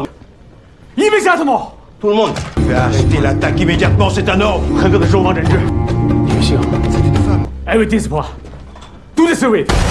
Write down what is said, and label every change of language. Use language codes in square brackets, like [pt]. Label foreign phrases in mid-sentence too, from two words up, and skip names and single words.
[fr] Immédiatement! Tout le monde. Arrêtez l'attaque immédiatement, c'est un ordre! [zh] 很多的守望人质。女性， [fr] c'est une femme. Arrêtez-moi! Tout de suite!